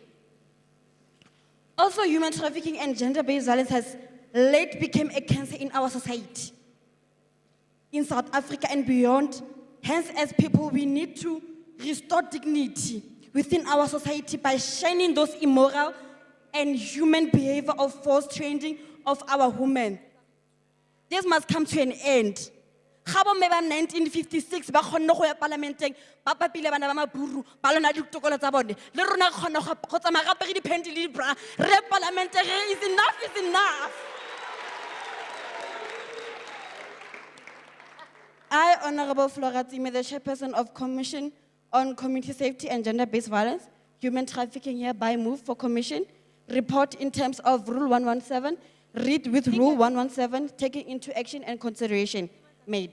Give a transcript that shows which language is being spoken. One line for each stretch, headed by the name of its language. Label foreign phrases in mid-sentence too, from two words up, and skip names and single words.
English: Also, human trafficking and gender-based violence has late become a cancer in our society, in South Africa and beyond. Hence, as people, we need to restore dignity within our society by shining those immoral and human behavior of forced training of our women. This must come to an end.
Tswana: Ga bo mme ba 1956 ba kgonne go ya parlamenteng ba papile bana ba maburu ba lona ditokolo tsa bone le rona re kgona go tsamaya gape re diphenti le dibra re parlamenteng
English: is enough. I, Honorable Flora Tsime, the chairperson of Commission on Community Safety and Gender-Based Violence, Human Trafficking, hereby move for commission, report in terms of Rule 117, read with Rule 117, taking into action and consideration made.